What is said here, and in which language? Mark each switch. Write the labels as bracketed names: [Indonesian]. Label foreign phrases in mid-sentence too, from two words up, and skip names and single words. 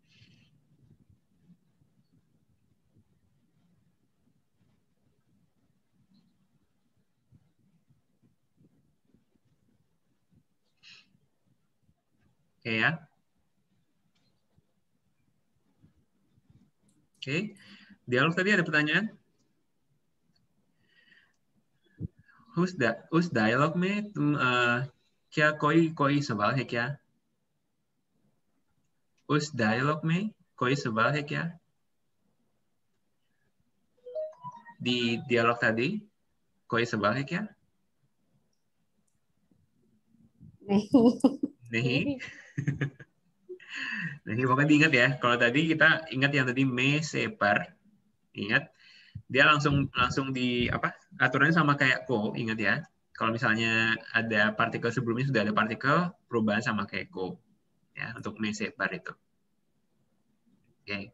[Indonesian] Oke ya. Oke. Dialog tadi ada pertanyaan? [Hindi] उस डायलॉग में तुम क्या कोई सवाल है क्या? उस डायलॉग में कोई सवाल है क्या? [Indonesian] Di dialog tadi, [Hindi] कोई सवाल है क्या? नहीं. [Indonesian] Nah, ini pokoknya diingat ya. Kalau tadi kita ingat yang tadi me separ, ingat dia langsung di apa? Aturannya sama kayak ko, ingat ya. Kalau misalnya ada partikel sebelumnya sudah ada partikel, perubahan sama kayak ko. Ya, untuk me separ itu. Oke.